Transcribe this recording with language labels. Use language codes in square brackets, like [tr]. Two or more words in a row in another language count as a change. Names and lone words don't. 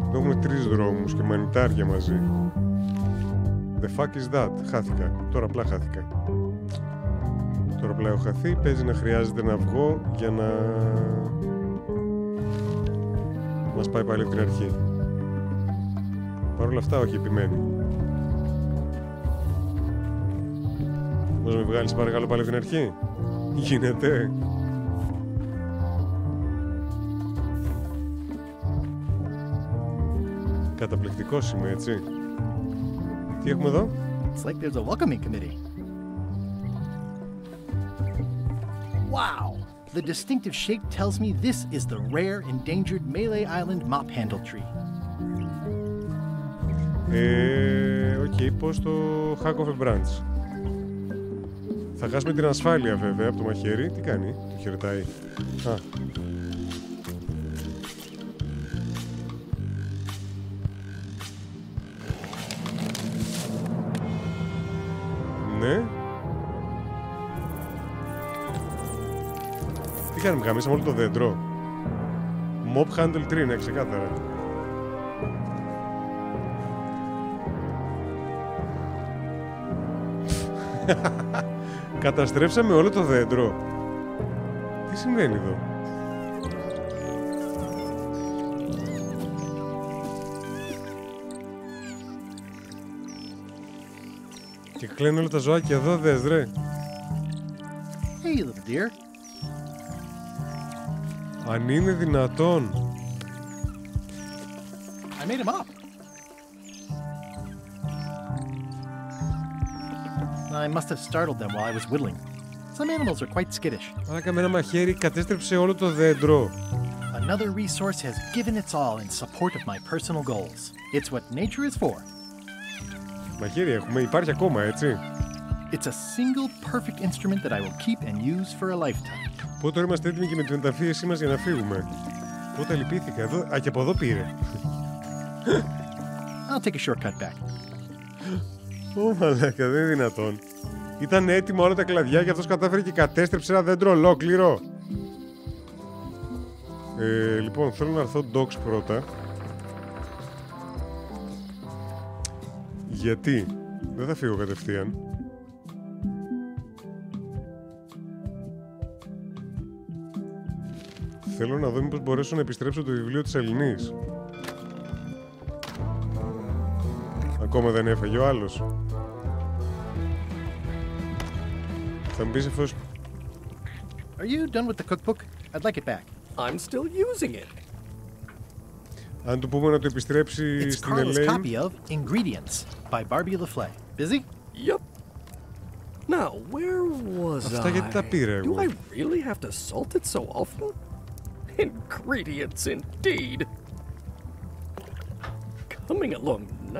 [el] έχουμε 3 δρόμους και μανιτάρια μαζί. [en] The fuck is that? [el] Χάθηκα. Τώρα απλά χάθηκα. Τώρα απλά έχω χαθεί. Παίζει να χρειάζεται να βγω για να μας πάει πάλι από την αρχή. Παρ' όλα αυτά, όχι, επιμένει. Πώς με βγάλεις παρακαλώ πάλι από την αρχή? Γίνεται? Καταπληκτικός είμαι, έτσι. Τι έχουμε εδώ? [en] It's like there's a welcoming committee. Wow! The distinctive shape tells me this is the rare endangered Malay Island mop handle tree. Οκ, [el] πώς το [en] hack of a branch. [el] Θα χάσουμε την ασφάλεια βέβαια από το μαχαίρι. Τι κάνει? Το χαιρετάει. Α. Ναι. Τι κάνουμε, γαμίσαμε όλο το δέντρο. [en] Mop handle tree, [el] ναι, ξεκάθαρα. Καταστρέψαμε όλο το δέντρο. Τι συμβαίνει εδώ? Και κλαίνουν όλα τα ζωάκια εδώ, δες ρε. [en] Hey, little dear. [el] Αν είναι δυνατόν. [en] I made him up. I must have startled them while I was whittling. Some animals are quite skittish. [el] Αλλά με ένα μαχαίρι κατέστρεψε όλο το δέντρο. [en] Another resource has given its all in support of my personal goals. It's what nature is for. [el] Μαχαίρι έχουμε, υπάρχει ακόμα, έτσι. [en] It's a single perfect instrument that I will keep and use for a lifetime. [el] Πότε τώρα είμαστε έτοιμοι και με την μεταφίεσή μας για να φύγουμε? Πότε λυπήθηκα εδώ? Α, και από εδώ πήρε. [en] I'll take a shortcut back. [el] Ω, μαλάκα, δεν είναι δυνατόν. Ήταν έτοιμα όλα τα κλαδιά και αυτός κατάφερε και κατέστρεψε ένα δέντρο ολόκληρο. Λοιπόν, θέλω να έρθω dogs πρώτα. Γιατί? Δεν θα φύγω κατευθείαν. Θέλω να δω μήπως μπορέσω να επιστρέψω το βιβλίο της Ελληνής. Ακόμα δεν έφαγε ο άλλος. Θα μου πεις εφόσον... [en] Are you done with the cookbook? I'd like it back. I'm still using it. [el] Αν του πούμε να το επιστρέψει στην Ελένη... [en] It's Carla's copy of Ingredients by Barbie LaFleur. Busy? Yep. Now, where was [el] Αυτά γιατί τα πήρε εγώ. [en] Do I really have to salt it so often? Ingredients indeed. Coming along nicely.